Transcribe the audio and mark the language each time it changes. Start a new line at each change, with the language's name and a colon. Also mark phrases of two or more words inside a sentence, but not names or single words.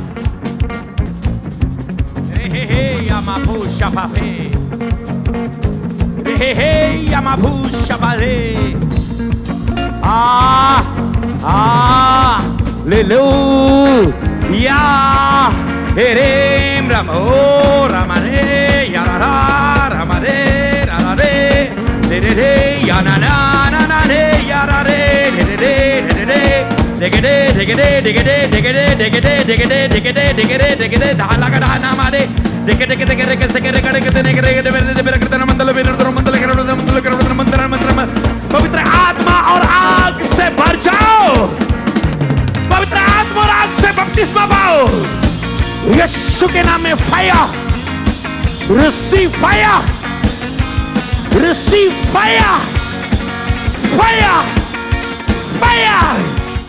Hindi: ले लो या हेरेम रमो रमरे यारा रमरे रे रे रे या ना ना ना रे यारा रे रे रे रे रे Digede, digede, digede, digede, digede, digede, digede, digede, digede, dhala ka dhala mare. Digede, digede, digede, digede, digede, digede, digede, मंडल पवित्र आत्मा और आग से भर जाओ। पवित्र आत्मा और आग से बपतिस्मा पाओ। यीशु के नाम में फायर,
English: receive fire, receive fire, fire, fire.